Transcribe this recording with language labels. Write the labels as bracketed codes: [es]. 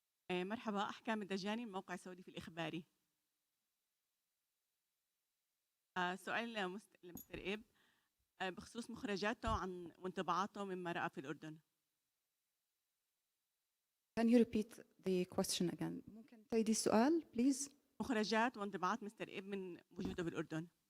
[ar] مرحبا، أحكام الدجاني من موقع سعودي في الإخباري. سؤال لمستر إيب بخصوص مخرجاته عن وانطباعاته مما رأى في الأردن. [en] Can you repeat the question again? [ar] ممكن تعيدي السؤال, [en] please? [ar] مخرجات وانطباعات مستر إيب من وجوده بالأردن.